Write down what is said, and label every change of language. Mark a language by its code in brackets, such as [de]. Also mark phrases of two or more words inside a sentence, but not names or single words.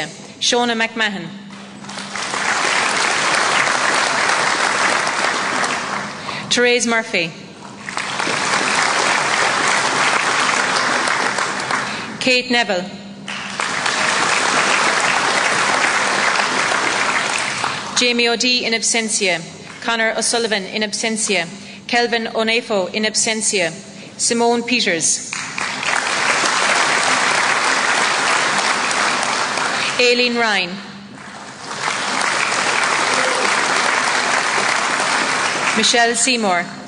[en] Shona McMahon. Therese Murphy. Kate Neville. Jamie O'Dea [la] in absentia. [en] Conor O'Sullivan [la] in absentia. [en] Kelvin Onefo [la] in absentia. [en] Simone Peters. Aileen Ryan. Michelle Seymour.